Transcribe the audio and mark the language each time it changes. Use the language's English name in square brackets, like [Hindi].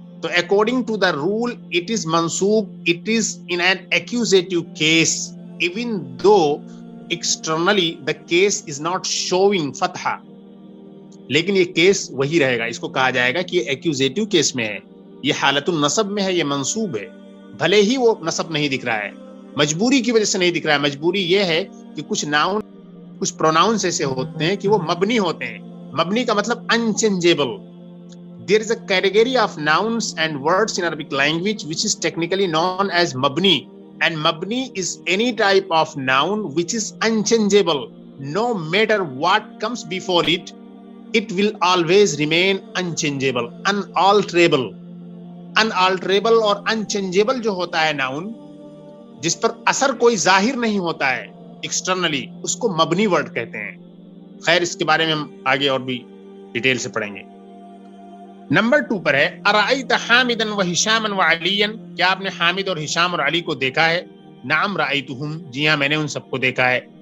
[Urdu] تو [English] according to the rule it is منصوب، it is in an accusative case even though externally the case is not showing فتحہ، [Urdu] لیکن یہ case وہی رہے گا. اس کو کہا جائے گا کہ یہ ایکیوزیٹو کیس میں ہے، یہ حالت النصب میں ہے، یہ منصوب ہے، بھلے ہی وہ نصب نہیں دکھ رہا ہے، مجبوری کی وجہ سے نہیں دکھ رہا ہے. مجبوری یہ ہے کہ کچھ ناؤن، کچھ پروناؤنس ایسے ہوتے ہیں کہ وہ مبنی ہوتے ہیں. مبنی کا مطلب unchangeable. [English] There is a category of nouns and words in Arabic language which is technically known as mabni, and mabni is any type of noun which is unchangeable. No matter what comes before it, it will always remain unchangeable, unalterable. Unalterable اور unchangeable [Urdu] جو ہوتا ہے [English] noun، [Urdu] جس پر اثر کوئی ظاہر نہیں ہوتا ہے ایکسٹرنلی، اس کو مبنی ورڈ کہتے ہیں. خیر اس کے بارے میں ہم آگے اور بھی ڈیٹیل سے پڑھیں گے. نمبر 2 پر ہے [Arabic] ارأیت حامدا وہشاما وعلیا، [Urdu] کیا آپ نے حامد اور ہشام اور علی کو دیکھا ہے؟ [Arabic] نعم رأیتہم، [Urdu] جی ہاں میں نے ان سب کو دیکھا ہے.